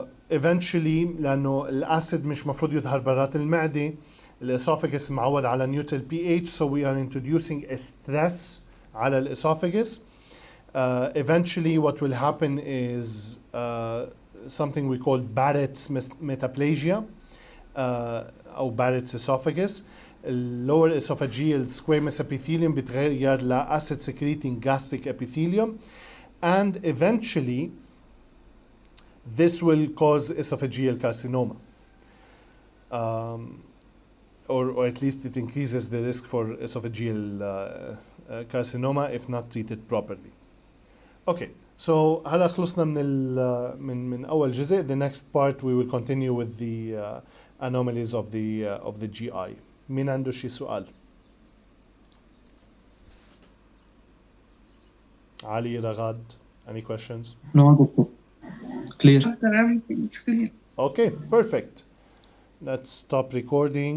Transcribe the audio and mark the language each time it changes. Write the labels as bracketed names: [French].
[Arabic] eventually لأنه الأسيد مش مفروض يظهر برات المعدة، الإسوفاجس معود على neutral pH, [English] so we are introducing a stress [Arabic] على الإسوفاجس. [English] Eventually what will happen is something we call Barrett's metaplasia [Arabic] أو [English] Barrett's esophagus. lower esophageal squamous epithelium [Arabic] بتغير ل [English] acid secreting gastric epithelium and eventually this will cause esophageal carcinoma. Or at least it increases the risk for esophageal carcinoma if not treated properly. Okay, so [Arabic] هلا خلصنا من أول جزء. [English] The next part we will continue with the anomalies of the GI. [Arabic] مين عنده شي سؤال؟ علي، رغد, [English] any questions? No, doctor. Clear. After everything, it's clear. Okay, perfect. Let's stop recording.